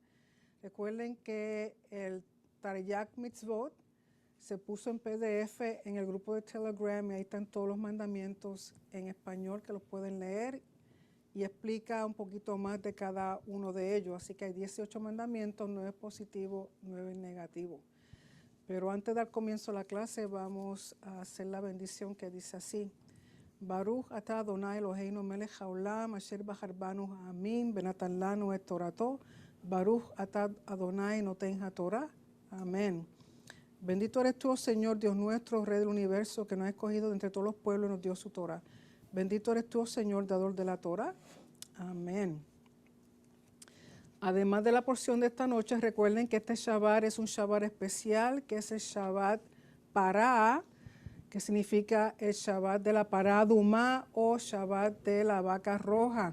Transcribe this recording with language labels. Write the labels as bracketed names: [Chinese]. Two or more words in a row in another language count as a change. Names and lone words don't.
[Spanish] Recuerden que el [Hebrew] תרי"ג מצוות [Spanish] se puso en PDF en el grupo de Telegram y ahí están todos los mandamientos en español que los pueden leer y explica un poquito más de cada uno de ellos. Así que hay 18 mandamientos, 9 positivos, 9 negativos. Pero antes de dar comienzo a la clase, vamos a hacer la bendición que dice así. [Hebrew] ברוך אתה אדוני אלוהינו מלך העולם, אשר בחר בנו העמים, ונתן לנו את תורתו. ברוך אתה אדוני נותן התורה. [Spanish] Amén. Bendito eres tú, oh Señor, Dios nuestro, Rey del universo, que nos ha escogido de entre todos los pueblos y nos dio su Torah. Bendito eres tú, oh Señor, dador de la Torah. Amén. Además de la porción de esta noche, recuerden que este Shabbat es un Shabbat especial, que es el Shabbat Pará, que significa el Shabbat de la [Hebrew] פרה אדומה [Spanish] o Shabbat de la vaca roja.